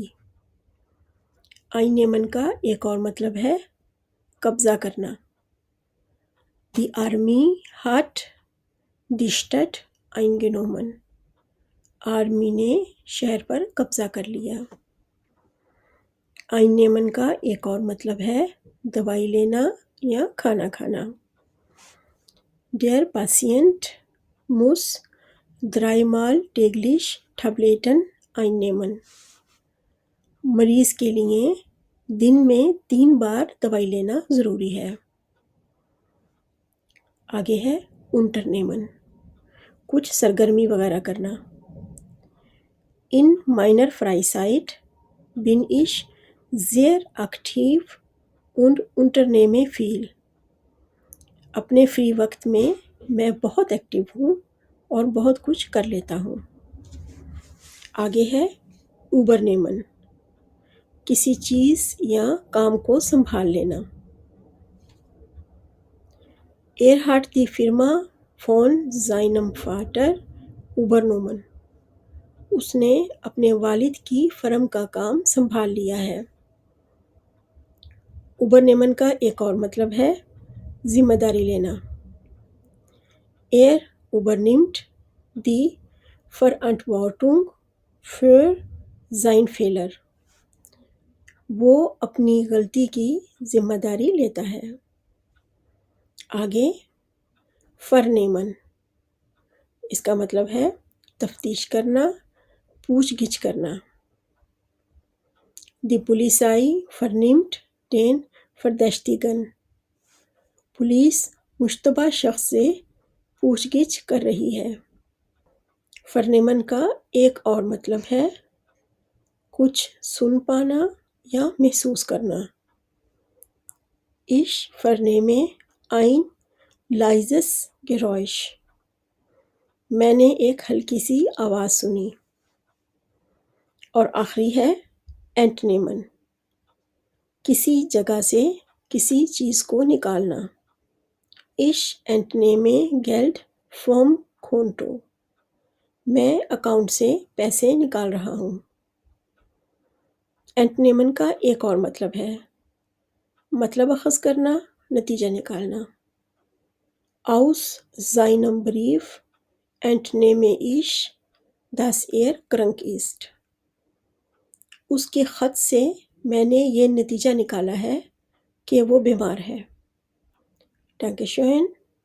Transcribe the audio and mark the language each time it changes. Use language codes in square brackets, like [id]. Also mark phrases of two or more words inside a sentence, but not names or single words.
[ur] einnehmen کا ایک اور مطلب ہے قبضہ کرنا. [de] Die Armee hat die Stadt eingenommen. [ur] آرمی نے شہر پر قبضہ کر لیا. einnehmen کا ایک اور مطلب ہے دوائی لینا یا کھانا کھانا. [de] Der Patient muss 3-mal täglich Tabletten einnehmen. [ur] مریض کے لیے دن میں 3 بار دوائی لینا ضروری ہے. آگے ہے unternehmen, کچھ سرگرمی وغیرہ کرنا. [de] In meiner Freizeit bin ich sehr aktiv und unternehme viel. [ur] اپنے فری وقت میں میں بہت ایکٹو ہوں اور بہت کچھ کر لیتا ہوں. آگے ہے übernehmen, کسی چیز یا کام کو سنبھال لینا. [de] Er hat die Firma von seinem Vater übernommen. [ur] اس نے اپنے والد کی فرم کا کام سنبھال لیا ہے. übernehmen کا ایک اور مطلب ہے ذمہ داری لینا. [de] Er übernimmt die Verantwortung für sein Fehler. [ur] وہ اپنی غلطی کی ذمہ داری لیتا ہے. آگے فرنیمن، اس کا مطلب ہے تفتیش کرنا، پوچھ گچھ کرنا. [de] Die Polizei vernimmt den Verdächtigen. [ur] پولیس مشتبہ شخص سے پوچھ گچھ کر رہی ہے. فرنیمن کا ایک اور مطلب ہے کچھ سن پانا یا محسوس کرنا. [de] Ich vernehme ein leises Geräusch. [ur] میں نے ایک ہلکی سی آواز سنی. اور آخری ہے اینٹنیمن، کسی جگہ سے کسی چیز کو نکالنا. [de] Ich entnehme Geld vom Konto. [ur] میں اکاؤنٹ سے پیسے نکال رہا ہوں. اینٹنیمن کا ایک اور مطلب ہے مطلب اخذ کرنا، نتیجہ نکالنا. [de] Aus seinem Brief entnehme ich, dass krank ist. [ur] اس کے خط سے میں نے یہ نتیجہ نکالا ہے کہ وہ بیمار ہے. [de] Dankeschön.